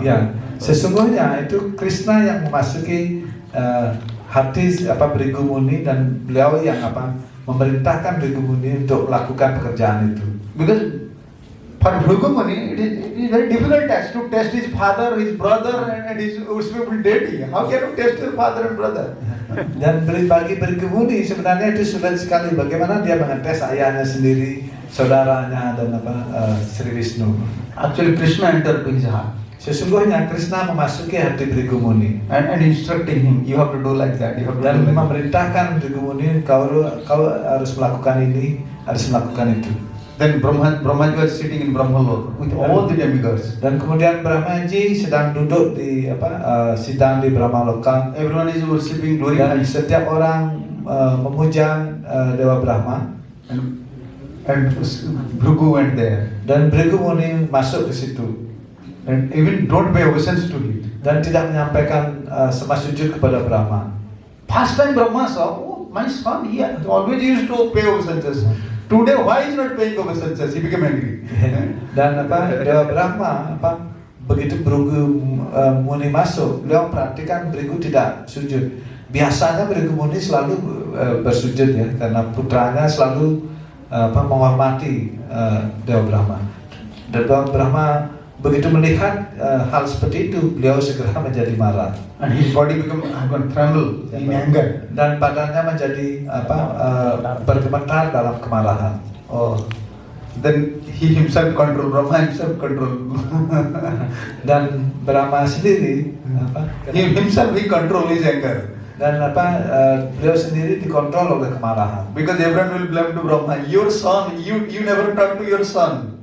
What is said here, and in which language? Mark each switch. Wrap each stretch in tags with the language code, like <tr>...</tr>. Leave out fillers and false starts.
<id>Ya, sesungguhnya itu Krishna yang memasuki hati Bhrigu Muni dan beliau yang memerintahkan Bhrigu Muni untuk melakukan pekerjaan itu.</id> <en>Because For Bhrigu Muni, it is very difficult task to test his father, his brother, and his spiritual deity. How can you test your father and brother?</en> <id>Dan bagi Bhrigu Muni sebenarnya itu sulit sekali. Bagaimana dia mengetes ayahnya sendiri, saudaranya dan Sri Vishnu.</id> <en>Actually, Krishna entered to his heart</en> <id>Sesungguhnya Krishna memasuki hati Bhrigu Muni</id> <en>and instructing him, you have to do like that. You have to</en> <id>dan</id> <en>do like that.</en> <id>memerintahkan Bhrigu Muni, kau harus melakukan ini, harus melakukan itu.</id> <en>Then Brahmaji was sitting in Brahmalok with all the demigods.</en> <id>Dan kemudian Brahmaji sedang duduk di sidang di Brahmaloka.</id> <en>Everyone is worshipping,</en> <id>Dan</id> <en>glorifying.</en> <id>setiap orang memuja Dewa Brahma.</id> <en>And Bhrigu went there.</en> <id>Dan Bhrigu Muni masuk ke situ</id> <en>And even don't pay obeisance to him.</en> <id>dan tidak menyampaikan sembah sujud kepada Brahma.</id> <en>First time Brahma saw, oh, my son, he always used to pay obeisances. Today, why is not paying obeisances? He became angry.</en> <id>Dan Dewa Brahma begitu Bhrigu Muni masuk, beliau perhatikan Bhrigu tidak sujud. Biasanya Bhrigu Muni selalu bersujud ya, karena putranya selalu menghormati Dewa Brahma. Dan Dewa Brahma begitu melihat hal seperti itu, beliau segera menjadi marah.</id> <en>And his body became tremble in anger.</en> <id>Dan badannya menjadi bergemetar dalam kemarahan.</id> <en>Oh, then he himself control, Brahma himself control.</en> <id>Dan Brahma sendiri</id> <en>he control his anger.</en> <id>dan beliau sendiri dikontrol oleh kemarahan.</id> <en>Because everyone will blame to Brahma. Your son, you never talk to your son.</en>